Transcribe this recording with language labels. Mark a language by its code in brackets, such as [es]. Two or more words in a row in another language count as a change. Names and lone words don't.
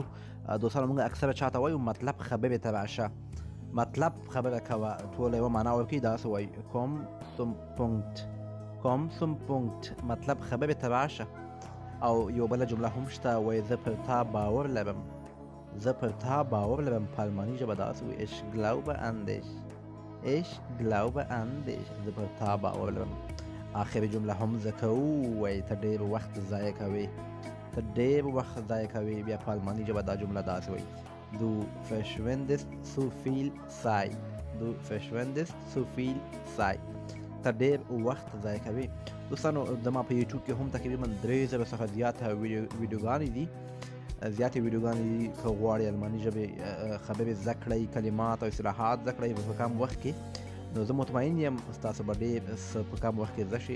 [ps] دوستانو موږ اکثره چاته وایو مطلب خبرې ته راشه، مطلب خبره کوه، ټوله یوه معنا ورکوي. داسې وایي [de] komm zum Punkt, komm zum Punkt, [ps] مطلب خبرې ته راشه. او یو بله جمله هم شته وایي زه پر تا باور لرم، زه پر تا باور لرم. په الماني ژبه داسې وایي [de] ich glaube an dich، ich glaube an dich، [ps] زه پر تا باور لرم. آخري جمله هم زه کوو وایي ته ډېر وخت ضایع کوې، ته ډېر وخت ضایع کوې. بیا په الماني ژبه دا جمله داسې وایي [de] du verschwendest zu viel Zeit، du verschwendest zu viel Zeit، [ps] ته ډېر وخت ضایع کوې. دوستانو زما په یوټیوب کې هم تقریبا 3000 څخه زیاته ویډیوګانې دي، زیاتې ویډیوګانې دي. که غواړئ الماني ژبې خبرې زده کړئ، کلمات او اصطلاحات زده کړئ په کم وخت کې، نو زه مطمئن یم ستاسو به ډېر څه په کم وخت کې زده شي.